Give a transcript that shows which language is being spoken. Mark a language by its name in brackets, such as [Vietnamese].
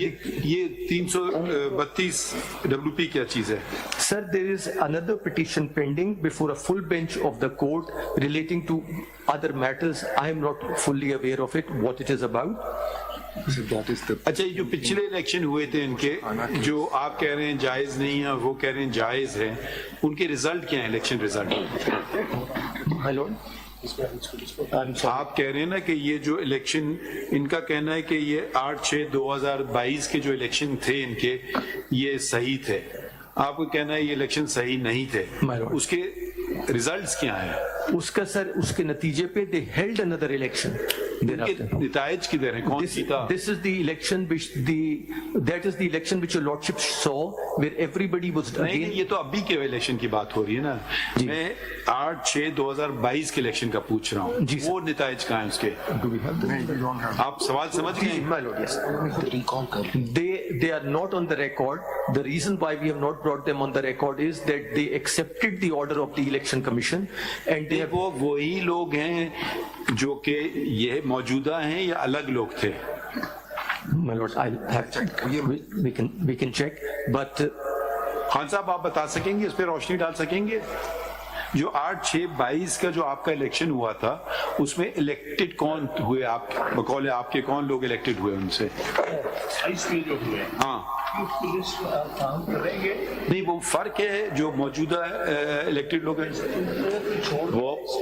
[Urdu] یہ 332 WP کیا چیز ہے؟ [English] Sir, there is another petition pending before a full bench of the court relating to other matters. I am not fully aware of it, what it is about. So that is the [Urdu] اچھا یہ جو پچھلے election ہوئے تھے ان کے جو آپ کہہ رہے ہیں جائز نہیں ہیں وہ کہہ رہے ہیں جائز ہیں، ان کے ریزلٹ کیا ہیں الیکشن ریزلٹ؟ [English] My lord. [Urdu] آپ کہہ رہے ہیں نا کہ یہ جو الیکشن ان کا کہنا ہے کہ یہ 8/6/2022 کے جو الیکشن تھے ان کے یہ صحیح تھے، آپ کو کہنا ہے یہ الیکشن صحیح نہیں تھے، اس کے ریزلٹس کیا ہیں؟ اس کا سر اس کے نتیجے پہ [English] they held another election. [Urdu] نتائج کدھر ہیں؟ کون سیتا؟ [English] This is the election which that is the election which your lordship saw where everybody was [Urdu] نہیں [English] again. [Urdu] یہ تو ابھی کے الیکشن کی بات ہو رہی ہے نا، میں 8/6/2022 کے الیکشن کا پوچھ رہا ہوں، وہ نتائج کہاں ہیں اس کے؟ آپ سوال سمجھ گئے؟ [English] My lord, yes. They are not on the record. The reason why we have not brought them on the record is that they accepted the order of the election commission and they have. [Urdu] وہ وہی لوگ ہیں جو کہ یہ موجودہ ہیں یا الگ لوگ تھے؟ [English] My lord, I'll have we can check, but [Urdu] Khan صاحب آپ بتا سکیں گے، اس پہ روشنی ڈال سکیں گے؟ جو 8/6/22 کا جو آپ کا الیکشن ہوا تھا اس میں الیکٹڈ کون ہوئے؟ آپ بقول آپ کے کون لوگ الیکٹڈ ہوئے ان سے؟ ہاں نہیں وہ فرق ہے جو موجودہ الیکٹڈ لوگ ہیں وہ